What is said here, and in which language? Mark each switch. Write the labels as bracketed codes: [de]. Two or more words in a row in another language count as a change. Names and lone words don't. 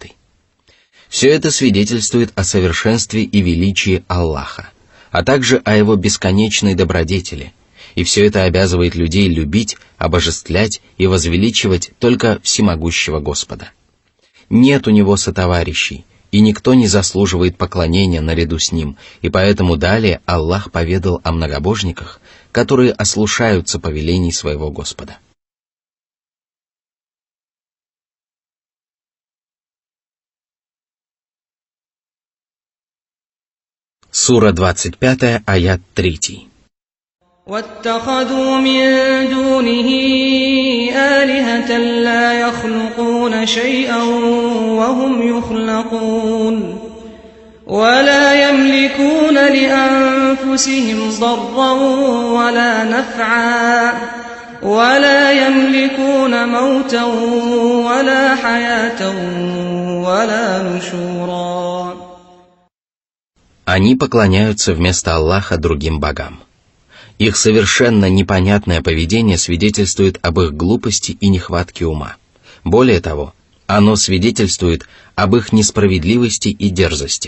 [ru] Все это свидетельствует о совершенстве и величии Аллаха, а также о Его бесконечной добродетели, и все это обязывает людей любить, обожествлять и возвеличивать только всемогущего Господа. Нет у Него сотоварищей, и никто не заслуживает поклонения наряду с Ним, и поэтому далее Аллах поведал о многобожниках, которые ослушаются повелений своего Господа. Сура 25, аят 3. [ar] واتخذوا من دونه آلهة لا يخلقون شيئا وهم يخلقون ولا يملكون لأنفسهم ضرا ولا نفعا ولا يملكون موتا ولا حياة ولا نشورا. [ru] Они поклоняются вместо Аллаха другим богам. Их совершенно непонятное поведение свидетельствует об их глупости и нехватке ума. Более того, оно свидетельствует об их несправедливости и дерзости.